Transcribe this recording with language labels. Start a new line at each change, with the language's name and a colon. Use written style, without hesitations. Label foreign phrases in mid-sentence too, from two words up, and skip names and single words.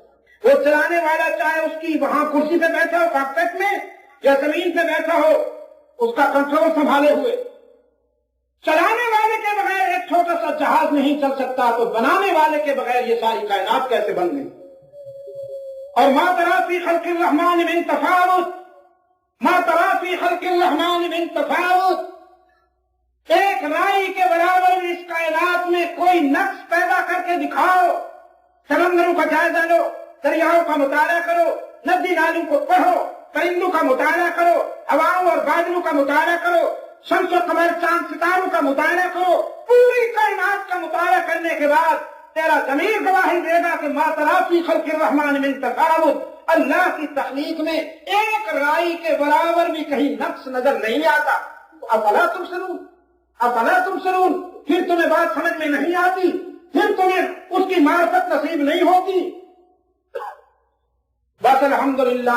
Urdu: وہ چلانے والا چاہے اس کی وہاں کرسی پہ بیٹھا ہو کاکپٹ میں یا زمین پہ بیٹھا ہو، اس کا کنٹرول سنبھالے ہوئے. چلانے والے کے بغیر ایک چھوٹا سا جہاز نہیں چل سکتا، تو بنانے والے کے بغیر یہ ساری کائنات کیسے بن گئی؟
Arabic: اور ما تری فی خلق الرحمن من تفاوت، ما تری فی خلق الرحمن من تفاوت.
Urdu: ایک رائی کے برابر اس کائنات میں کوئی نقص پیدا کر کے دکھاؤ. سمندروں کا جائزہ لو، دریاؤں کا مطالعہ کرو، ندی نالوں کو پڑھو، پرندوں کا مطالعہ کرو، ہواؤں اور بادلوں کا مطالعہ کرو، شمس و قمر چاند ستاروں کا مطالعہ کرو. پوری کائنات کا مطالعہ کرنے کے بعد تیرا ضمیر گواہی دے گا کہ
Arabic: ما تری فی خلق الرحمن من تفاوت.
Urdu: اللہ کی تخلیق میں ایک رائی کے برابر بھی کہیں نقص نظر نہیں آتا.
Arabic: افلا تبصرون، افلا تبصرون.
Urdu: پھر تمہیں بات سمجھ میں نہیں آتی، پھر تمہیں اس کی معرفت نصیب نہیں ہوتی. بس الحمدللہ.